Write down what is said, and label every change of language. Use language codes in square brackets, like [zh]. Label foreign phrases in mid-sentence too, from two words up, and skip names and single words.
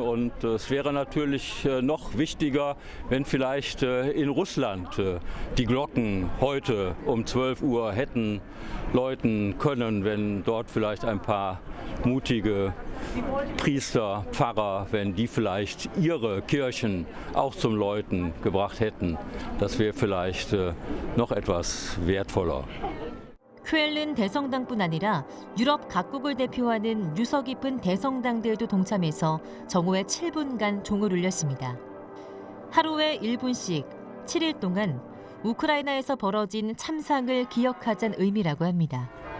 [de] Und es wäre natürlich noch wichtiger, wenn vielleicht in Russland die Glocken heute um 12 Uhr hätten läuten können, wenn dort vielleicht ein paar mutige Priester, Pfarrer, wenn die vielleicht ihre Kirchen auch zum Läuten gebracht hätten. Das wäre vielleicht noch etwas wertvoller. [ko] 쾰른 대성당뿐 아니라 유럽 각국을 대표하는 유서 깊은 대성당들도 동참해서 정오에 7분간 종을 울렸습니다. 하루에 1분씩 7일 동안 우크라이나에서 벌어진 참상을 기억하자는 의미라고 합니다.